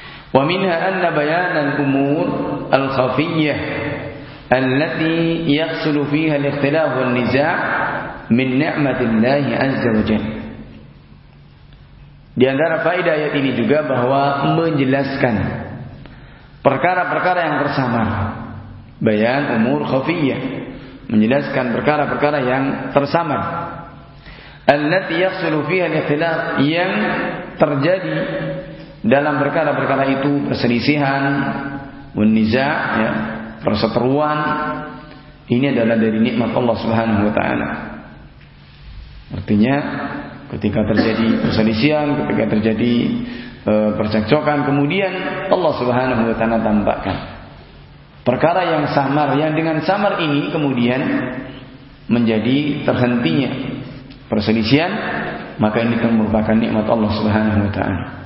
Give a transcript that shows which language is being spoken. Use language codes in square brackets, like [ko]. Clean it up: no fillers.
[ar] Wa minha anna bayanan umur al-khafiyyah التي يحصل فيها الاختلاف والنزاع من نعمة الله عز وجل. [id] Di antara faedah ayat ini juga bahwa menjelaskan perkara-perkara yang tersamar, [ar] bayan umur khafiyah, [id] menjelaskan perkara-perkara yang tersamar. [ar] التي يحصل فيها الاختلاف, [id] yang terjadi dalam perkara-perkara itu perselisihan, munizah, ya, perseteruan, ini adalah dari nikmat Allah Subhanahu wa taala. Artinya ketika terjadi perselisihan, ketika terjadi percekcokan, kemudian Allah Subhanahu wa taala tampakkan perkara yang samar, yang dengan samar ini kemudian menjadi terhentinya perselisihan, maka ini merupakan nikmat Allah Subhanahu wa taala.